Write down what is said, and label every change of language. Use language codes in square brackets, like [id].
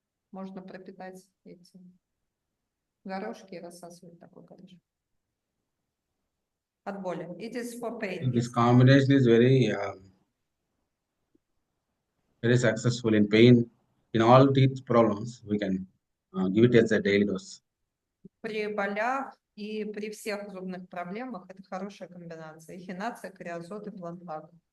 [ru] Можно пропитать эти горошки и рассасывать такой горошек. От боли. [en] It is for pain. This combination is very successful in pain. In all teeth problems, we can give it as a daily dose. [ru] При болях и при всех зубных проблемах это хорошая комбинация. Эхинация, креозот и плантак.